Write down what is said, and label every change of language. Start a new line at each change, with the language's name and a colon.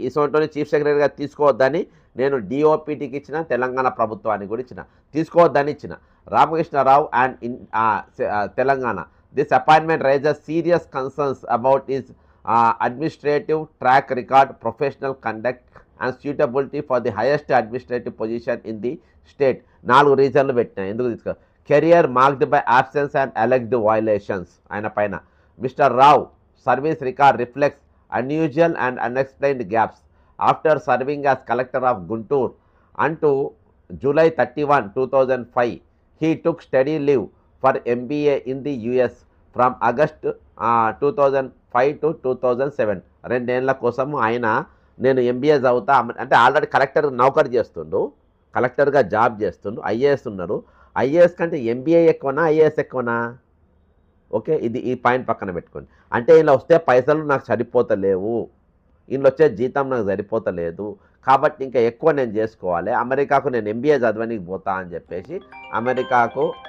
Telugu: ఇటువంటి చీఫ్ సెక్రటరీగా తీసుకోవద్దని నేను డిఓపిటికి ఇచ్చిన, తెలంగాణ ప్రభుత్వానికి కూడా ఇచ్చిన, తీసుకోవద్దని ఇచ్చిన.
English: Ramakrishnarao and Telangana, this appointment raises serious concerns about his administrative track record, professional conduct and suitability for the highest administrative position in the state.
Telugu: 4 రీజన్లు పెట్టినా, ఎందుకు తీసుకో.
English: Career marked by absence and alleged violations.
Telugu: ఆయన పైన
English: Mister Rao service record reflects unusual and unexplained gaps. After serving as collector of Guntur until July 31, 2005, he took steady leave for MBA in the US from August 2005 to 2007.
Telugu: 2 ఏళ్ల కోసం ఆయన నేను MBA చదువుతా అంటే already collector నౌకరు చేస్తుండు, కలెక్టర్గా job చేస్తుండు, ఐఏఎస్ ఉన్నారు. ఐఏఎస్ కంటే ఎంబీఏ ఎక్కువనా ఐఏఎస్ ఎక్కువనా? ఓకే, ఈ పాయింట్ పక్కన పెట్టుకోండి. అంటే ఇలా వస్తే పైసలు నాకు సరిపోతలేవు, ఇంట్లో వచ్చే జీతం నాకు సరిపోతలేదు, కాబట్టి ఇంకా ఎక్కువ నేను చేసుకోవాలి, అమెరికాకు నేను ఎంబీఏ చదవడానికి పోతా అని చెప్పేసి అమెరికాకు.